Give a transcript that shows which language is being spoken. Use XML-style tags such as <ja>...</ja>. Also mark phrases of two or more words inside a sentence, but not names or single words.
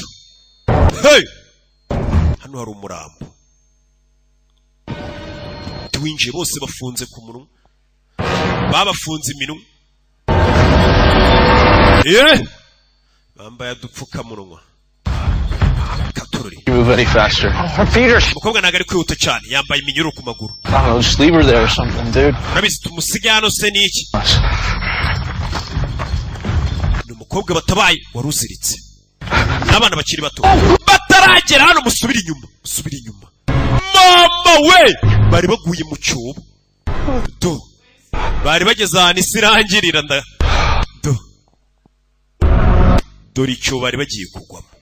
<rw>Hey! Hano hari umurambo. Twinjiye bose bafunze ku munwa. Babafunze iminwa. Bambaye udupfukamunwa. Katururi.</rw> <en>You move any faster. Her feet are...</en> <rw>Umukobwa ntago ari kwihuta cyane. Yambaye iminyururu ku maguru.</rw> <en>I don't know, just leave her there or something, dude.</en> <rw>Urabizi tumusige hano se ni iki? Ni umukobwa batabaye waruziritse. N'abana bakiri bato. Bataragera hano musubira inyuma. Mama we! Bari baguye mu cyobo. Bari bageze ahantu isi irangirira dore icyo bari bagiye kugwamo.</rw>